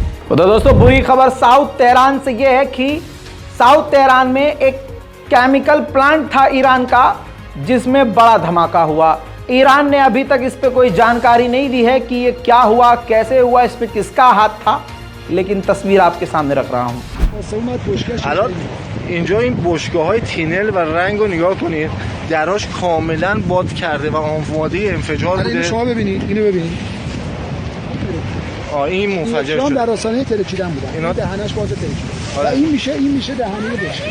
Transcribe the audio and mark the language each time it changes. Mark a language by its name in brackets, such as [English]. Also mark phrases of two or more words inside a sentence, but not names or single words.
[Hindi] तो दोस्तों बुरी खबर साउथ तेहरान से यह है कि साउथ तेहरान में एक [English] chemical plant [Hindi] था ईरान का, जिसमें बड़ा धमाका हुआ। ईरान ने अभी तक इस पे कोई जानकारी नहीं दी है कि ये क्या हुआ, कैसे हुआ, इस पे किसका हाथ था, लेकिन तस्वीर आपके सामने रख रहा हूँ। [Persian] اینجا این بشکه‌های تینل و رنگ رو نگاه کنید، دراش کاملا باد کرده و آماده انفجار بوده. شما ببینید، اینو ببینید. این منفجر شد. در آستانه ترکیدن بودن. اینا دهنش باز ترکیده. و این میشه دهنه بشکه.